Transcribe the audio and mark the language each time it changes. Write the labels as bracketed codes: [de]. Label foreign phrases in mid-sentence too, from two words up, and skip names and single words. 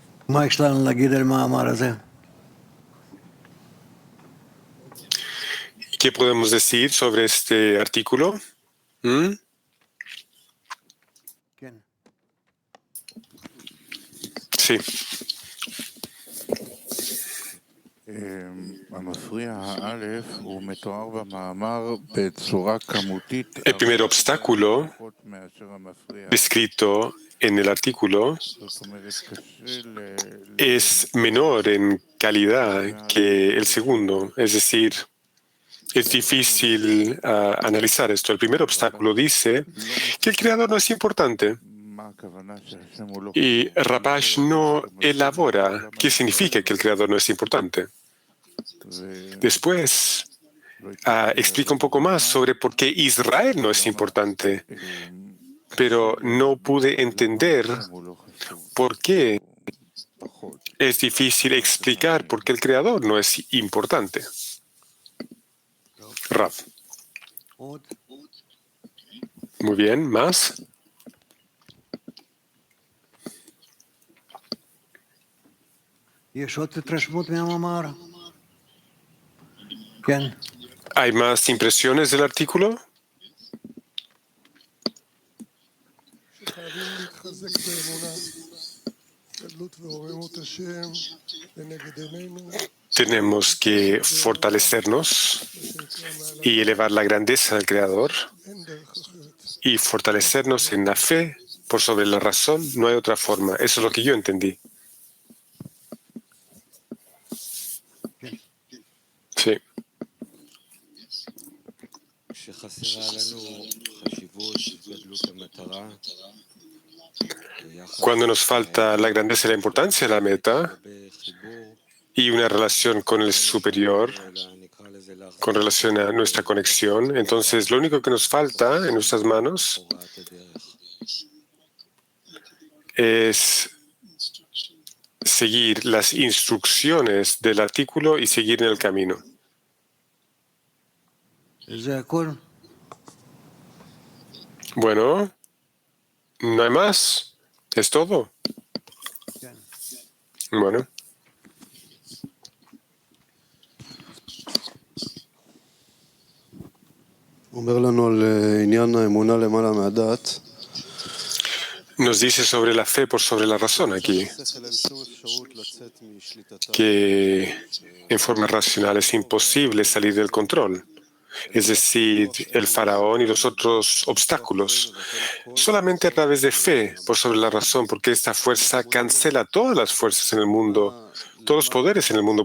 [he] מה יש לנו להגיד על המאמר הזה? [es] ¿Qué podemos decir sobre este artículo? ¿Mm? [he] כן. [es] Sí. [he] המפריע האלף הוא מתואר במאמר בצורה כמותית [es] El primer obstáculo [he] פחות מאשר המפריע. [es] descrito en el artículo [he] זאת אומרת, קשה [es] es menor en calidad que el segundo, es decir, es difícil analizar esto. El primer obstáculo dice que el creador no es importante [he] מה הכוונה שהשם הוא לא [es] y [he] חשוב. [es] Rabash no elabora qué significa que el creador no es importante. Después explica un poco más sobre por qué Israel no es importante, pero no pude entender por qué es difícil explicar por qué el creador no es importante. Rav. [he] עוד? [es] Muy bien, ¿más? [he] יש עוד התרשמות מהמאמר? כן. [es] ¿Hay más impresiones del artículo? [he] שחייבים להתחזק באמונה, גדלות ורוממות השם לנגד עינינו, [es] Tenemos que fortalecernos [he] מה שנקרא מעל [es] y elevar la grandeza del Creador [he] אין דרך אחרת. [es] y fortalecernos en la fe por sobre la razón. No hay otra forma. Eso es lo que yo entendí. Sí. Cuando nos falta la grandeza y la importancia de la meta y una relación con el superior, con relación a nuestra conexión, entonces lo único que nos falta en nuestras manos es seguir las instrucciones del artículo y seguir en el camino. [he] זה הכל? [es] Bueno, no hay más. Es todo. [he] כן. [es] Bueno. [he] אומר לנו על עניין האמונה למעלה מהדת. [es] Nos dice sobre la fe por sobre la razón aquí, que en forma racional es imposible salir del control, es decir, el faraón y los otros obstáculos, solamente a través de fe por sobre la razón, porque esta fuerza cancela todas las fuerzas en el mundo, todos los poderes en el mundo.